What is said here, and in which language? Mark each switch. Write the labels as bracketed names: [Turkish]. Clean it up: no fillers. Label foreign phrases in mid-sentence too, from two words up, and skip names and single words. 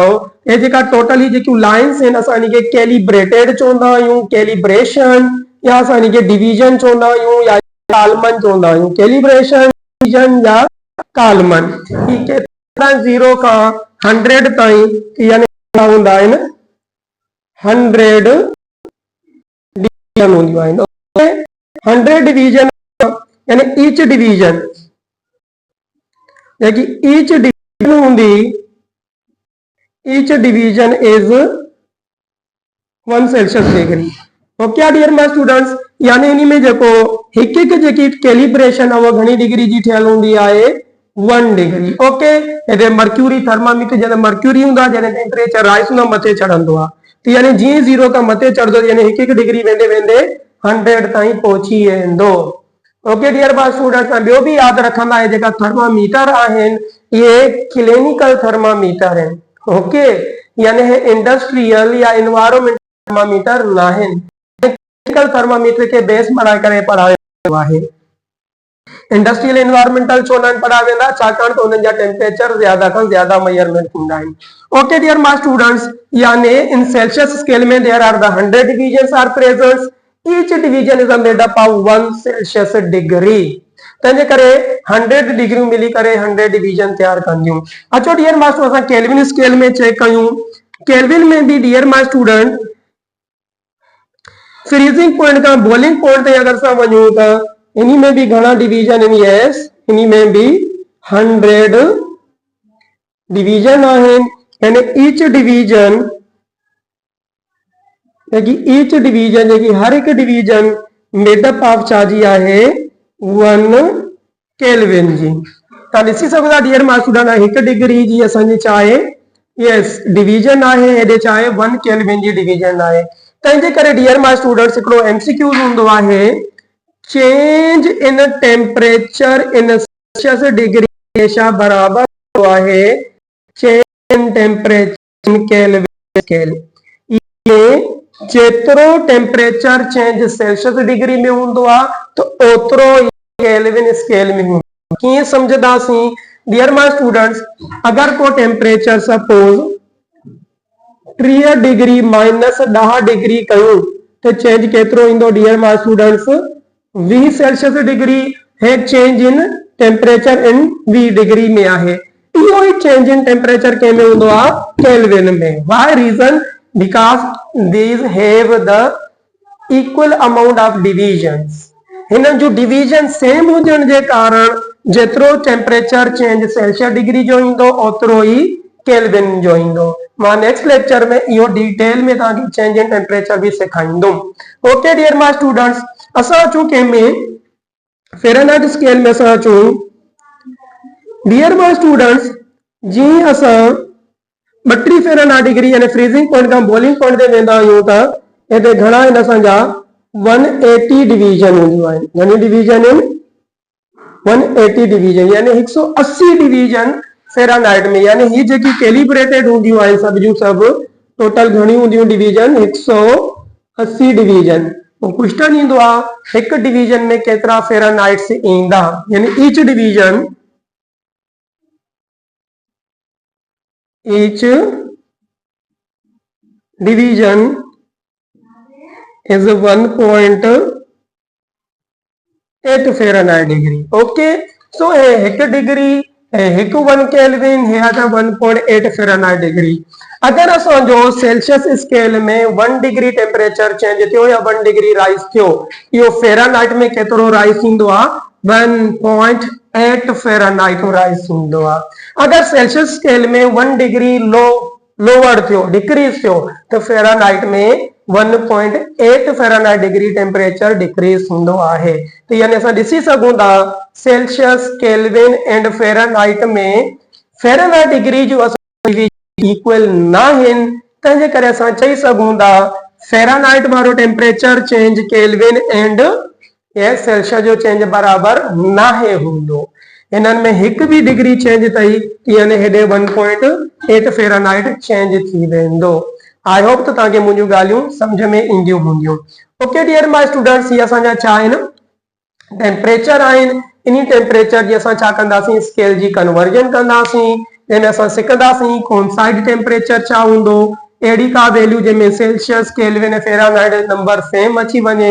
[Sindhi] ये जेका टोटल ही जेकी लाइंस आहिनि असां इनखे कैलिब्रेटेड चवंदा आहियूं, कैलिब्रेशन, या असां इनखे डिवीजन चवंदा आहियूं या कालमन चवंदा आहियूं। कैलिब्रेशन, डिवीजन या कालमन। ही केतिरा 0 खां 100 ताईं यानी हूंदा आहिनि 100 डिवीजन हूंदियूं आहिनि। 100 डिवीजन यानी [English] each division [Sindhi] जेकी [English] each division [Sindhi] हूंदी, [English] each division is 1 Celsius degree. OK dear my students, [Sindhi] यानी इन में जेको हिकु हिकु जेकी कैलिब्रेशन आहे उहा घणी डिग्री जी ठहियल हूंदी आहे 1 डिग्री। ओके, हेॾे [English] mercury thermometer [Sindhi] जॾहिं मर्क्यूरी हूंदो आहे जॾहिं [English] temperature rise [Sindhi] हूंदो मथे चढ़ंदो आहे त यानी जीअं 0 खां मथे चढ़ंदो यानी हिकु हिकु डिग्री वेंदे वेंदे 100 ताईं पहुची वेंदो। [English] ओके डियर माय स्टूडेंट्स, [Sindhi] ॿियो बि यादि रखंदा आहिनि जेका थर्मामीटर आहिनि इहे [English] clinical thermometer [Sindhi] आहिनि। ओके, यानी हे इंडस्ट्रियल या [English] environmental thermometer [Sindhi] न आहिनि। [English] clinical thermometer [Sindhi] के बेस बनाए करे पढ़ायो वेंदो आहे। [English] industrial environmental [Sindhi] छो न पढ़ाया वेंदा छाकाणि त उन्हनि जा टेम्परेचर ज्यादा खां ज्यादा मेजरमेंट थींदा आहिनि। [English] OK dear my students, [Sindhi] यानी इन [English] Celsius scale में there are the 100 divisions are present. each division is made up of 1 Celsius degree. [Sindhi] तंहिंजे करे 100 डिग्री मिली करे 100 डिवीजन तैयार कंदियूं। अचो [English] dear my student [Sindhi] असां [English] Kelvin scale [Sindhi] में चेक कयूं। केल्विन में भी [English] dear my student freezing point [Sindhi] का [English] boiling point [Sindhi] ते अगर असां वञूं त इन्ही में भी घणा डिवीजन आहिनि। यस, इन्ही में भी 100 डिवीजन आहिनि। यानी ईच डिवीजन जेकी हर हिकु डिवीजन [English] made up of [Sindhi] छाजी आहे 1 केल्विन जी। तव्हां ॾिसी सघो था [English] dear my student [Sindhi] हिकु डिग्री जी असांजी छा आहे [English] yes division [Sindhi] आहे, हेॾे छा आहे 1 केल्विन जी डिवीजन आहे। तंहिंजे करे [English] dear my students [Sindhi] हिकिड़ो एमसीक्यू हूंदो आहे [English] change in temperature in Celsius degree [Sindhi] हमेशा बराबर हूंदो आहे [English] change in temperature in Kelvin scale. [Sindhi] ये जेतिरो [English] temperature change Celsius degree [Sindhi] में हूंदो आहे त ओतिरो [English] Kelvin scale [Sindhi] में हूंदो। कीअं समझदासीं [English] dear my students, [Sindhi] अगर को [English] temperature suppose 30 degree minus 10 degree [Sindhi] कयूं तो चेंज केतिरो ईंदो [English] dear my students 20 Celsius degree. [Sindhi] है [English] change in temperature in 20 degree [Sindhi] में आहे। इहो ही [English] change in temperature [Sindhi] के में हूंदो आहे केल्विन में। [English] why reason? because these have the equal amount of divisions. [Sindhi] हिननि जो डिवीजन सेम हुजण जे कारण जेतिरो [English] temperature change Celsius degree [Sindhi] जो ईंदो ओतिरो ही केल्विन जो ईंदो। मां [English] next lecture [Sindhi] में इहो डिटेल में तव्हांखे [English] change in temperature [Sindhi] भी सेखारींदुमि। [English] OK dear my students, [Sindhi] असां अचूं कंहिंमें [English] Fahrenheit scale [Sindhi] में असां अचूं, [English] dear my students, [Sindhi] जीअं असां 32 फ़ारेनहाइट डिग्री यानी [English] freezing point [Sindhi] खां [English] boiling point [Sindhi] ते वेंदा आहियूं त हिते घणा आहिनि असांजा 180 डिवीजन हूंदियूं आहिनि। घणी डिवीजन आहिनि? 180 डिवीजन यानी 180 डिवीजन फ़ारेनहाइट में, यानी ही जेकी कैलिब्रेटेड हूंदियूं आहिनि सभ जूं सभ, टोटल घणी हूंदियूं डिवीजन? 180 डिवीजन। तो क्वेश्चन ईंदो आहे हिकु डिवीजन में केतिरा फ़ारेनहाइट्स ईंदा, [English] यानी each division is 1.8 Fahrenheit degree. OK, so [Hindi] एक डिग्री एक 1 केल्विन है 1.8 [English] Fahrenheit degree. [Sindhi] अगर असो सेल्सियस स्केल में 1 डिग्री [English] temperature change [Sindhi] थियो या 1 डिग्री राइज थियो, यो फ़ारेनहाइट में केतरो राइज इंदो आ? 1.8 फ़ारेनहाइट राइज इंदो आ। अगर सेल्सियस स्केल में 1 [English] degree lower [Sindhi] थियो, डिक्रीज थियो, तो फ़ारेनहाइट में 1.8 [English] Fahrenheit degree temperature decrease [Sindhi] हूंदो आहे। तो यानी असां ॾिसी सघूं था सेल्सियस, [English] Kelvin and Fahrenheit [Sindhi] में [English] Fahrenheit degree [Sindhi] जो इक्वल न आहिनि, तंहिंजे करे असां चई सघूं था फ़ारेनहाइट वारो [English] temperature change Kelvin and Celsius [Sindhi] जो चेंज बराबर न आहे हूंदो। इन्हनि में हिकु भी डिग्री चेंज अथई यानी हेॾे 1.8 [English] Fahrenheit change [Sindhi] थी वेंदो। [English] I hope [Sindhi] तो तव्हांखे मुंहिंजूं ॻाल्हियूं सम्झ में ईंदियूं हूंदियूं। [English] OK dear my students, [Sindhi] ये असांजा छा आहिनि? टेम्परेचर आहिनि। इन टेम्परेचर जी असां छा कंदासीं? स्केल जी कन्वर्जन कंदासीं, जंहिंमें असां सिखंदासीं कोनसाइड टेम्परेचर छा हूंदो, अहिड़ी का वैल्यू जंहिंमें सेल्सियस, केल्विन, फ़ारेनहाइट [English] number same [Sindhi] अची वञे।